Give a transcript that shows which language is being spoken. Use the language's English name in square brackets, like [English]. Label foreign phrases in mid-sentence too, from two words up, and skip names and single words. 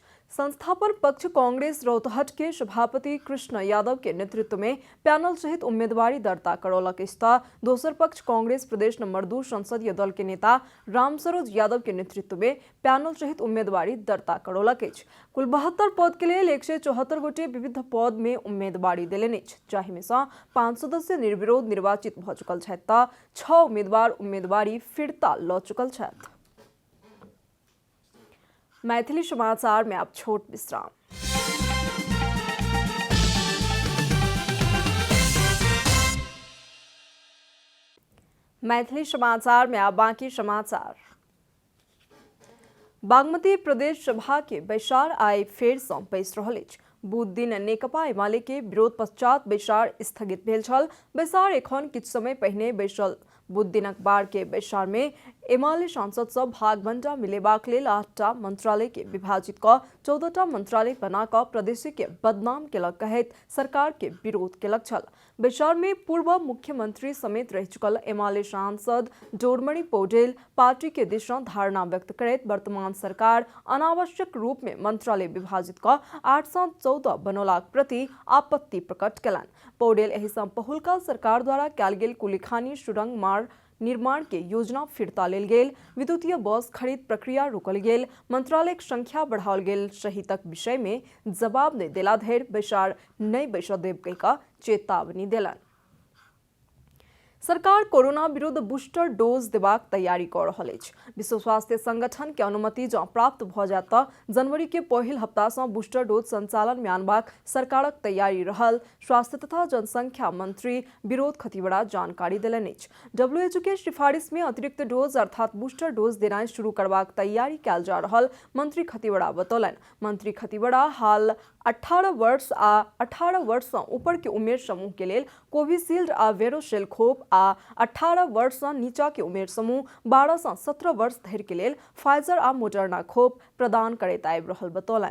[Maithili] संस्थापन पक्ष कांग्रेस रौतहट के सभापति कृष्ण यादव के नेतृत्व में पैनल सहित उम्मीदवारी दर्ता करौलक अछि। दोसर पक्ष कांग्रेस प्रदेश नंबर 2 संसदीय दल के नेता रामसरोज यादव के नेतृत्व में पैनल सहित उम्मीदवारी दर्ता करौलक अछि। कुल 72 पद के लिए 174 गोटे विविध पद में उम्मीदवारी देलनि अछि, जाहि में सँ 5 सदस्य निर्विरोध निर्वाचित भ चुकल छथि तऽ 6 उम्मीदवार उम्मीदवारी फिरता लऽ चुकल छथि। मैथिली समाचार में आप छोट विश्राम। मैथिली समाचार में आप बाकी समाचार। बागमती प्रदेश सभा के बैसार आइ फेर सँ बैस रहल अछि। बुध दिन नेकपा एमाले के विरोध पश्चात बैसार स्थगित भेल छल। बैसार एखन किछु समय पहिने बैसल। बुध दिन अखबार के बैसार में एमाले सांसद सब भागबंटा मिलेबाक लेल 8टा मंत्रालय के विभाजित क 14टा मंत्रालय बना क प्रदेश के बदनाम केलक कहैत सरकार के विरोध केलक छल। बैसार में पूर्व मुख्यमंत्री समेत रह चुकल एमाले सांसद डोरमणि पौडेल पार्टी के दिशा धारणा व्यक्त करैत वर्तमान सरकार अनावश्यक रूप में मंत्रालय विभाजित क 814 बनौलाक प्रति आपत्ति प्रकट केलनि। पौडेल एहि सँ पहिलुका सरकार द्वारा कयल गेल कुलीखानी सुरंग मार्ग निर्माण के योजना फिरता लेल गेल, विद्युतीय बस खरीद प्रक्रिया रोकल गेल, मंत्रालयक संख्या बढ़ाओल गेल सहितक विषय में जवाब नहि देला धरि बैसार नहि बैसऽ देब कहि कऽ चेतावनी देलनि। सरकार कोरोना विरुद्ध बूस्टर डोज देबाक तैयारी कऽ रहल अछि। विश्व स्वास्थ्य संगठन के अनुमति जँ प्राप्त भऽ जायत तऽ जनवरी के पहिल हफ्ता सँ बूस्टर डोज संचालन में आनबाक सरकारक तैयारी रहल स्वास्थ्य तथा जनसंख्या मंत्री विनोद खतिवड़ा जानकारी देलनि अछि। WHO के सिफारिश में अतिरिक्त डोज अर्थात बूस्टर डोज देनाइ शुरू करबाक तैयारी कयल जा रहल मंत्री खतिवड़ा बतौलनि। मंत्री खतिवड़ा हाल 18 वर्ष आ 18 वर्ष सँ ऊपर के उमेर समूह के लेल कोविशील्ड आ वेरोशेल खोप आ 18 वर्ष सँ नीचा के उमेर समूह 12 सँ 17 वर्ष धरि के लेल फाइजर आ मोडर्ना खोप प्रदान करैत आबि रहल बतौलनि।